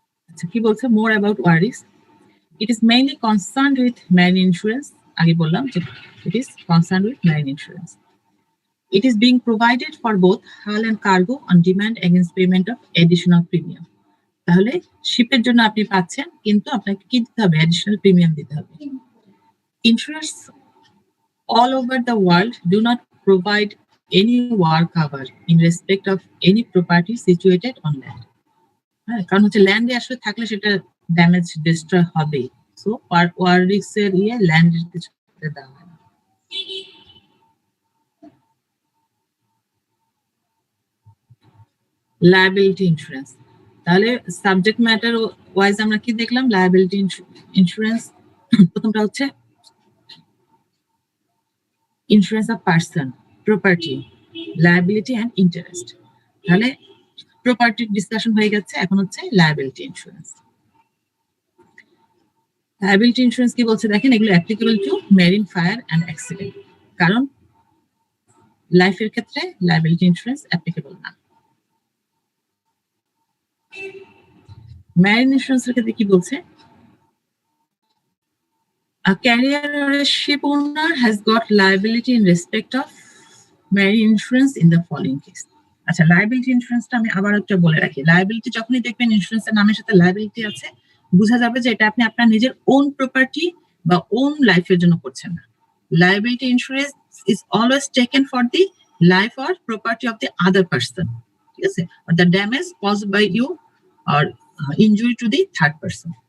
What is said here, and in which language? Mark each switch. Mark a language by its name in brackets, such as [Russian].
[Bangla] আচ্ছা, কি বলছে? [English] More about war risks, it is mainly concerned with marine insurance. [Bangla] আগে বললাম যে [English] It is concerned with marine insurance. It is being provided for both hull and cargo on demand against payment of additional premium. [Bangla] তাহলে শিপের জন্য আপনি পাচ্ছেন, কিন্তু আপনাকে কি দিতে হবে? অ্যাডিশনাল প্রিমিয়াম দিতে হবে। [English] Insurers all over the world do not provide any war cover in respect of any property situated on land. [Bangla] হ্যাঁ, কারণ হচ্ছে ল্যান্ডে আসলে থাকলে সেটা ড্যামেজ ডিস্ট্রয় হবে। সো ওয়ার রিস্কের ল্যান্ডের কিছু দেওয়া হয় না। লায়াবিলিটি ইন্স্যুরেন্স, তাহলে সাবজেক্ট ম্যাটার ওয়াইজ আমরা কি দেখলাম? লায়াবিলিটি ইন্স্যুরেন্স, প্রথমটা হচ্ছে insurance of person, property, liability and interest. তাহলে প্রপার্টির ডিসকাশন হয়ে গেছে, এখন হচ্ছে লায়াবিলিটি ইন্স্যুরেন্স। লায়াবিলিটি ইন্স্যুরেন্স কি বলছে দেখেন, এগুলো applicable to marine, fire and accident, কারণ লাইফের ক্ষেত্রে লায়াবিলিটি ইন্স্যুরেন্স অ্যাপ্লিকেবল না। মেরিন ইন্স্যুরেন্সের ক্ষেত্রে কি বলছে? [English] A carrier or a ship owner has got liability in respect of marine insurance in the following case. [Bangla] আচ্ছা, লায়াবিলিটি ইন্স্যুরেন্সটা আমি আবার একটা বলে রাখি। লায়াবিলিটি যখনই দেখবেন ইন্স্যুরেন্সের নামের সাথে লায়াবিলিটি আছে, বোঝা যাবে যে এটা আপনি আপনার নিজের ওন প্রপার্টি বা ওন লাইফের জন্য করছেন না। [English] liability insurance is always taken for the life or property of the other person, [Bangla] ঠিক আছে, [English] Or the damage caused by you or injury to the third person.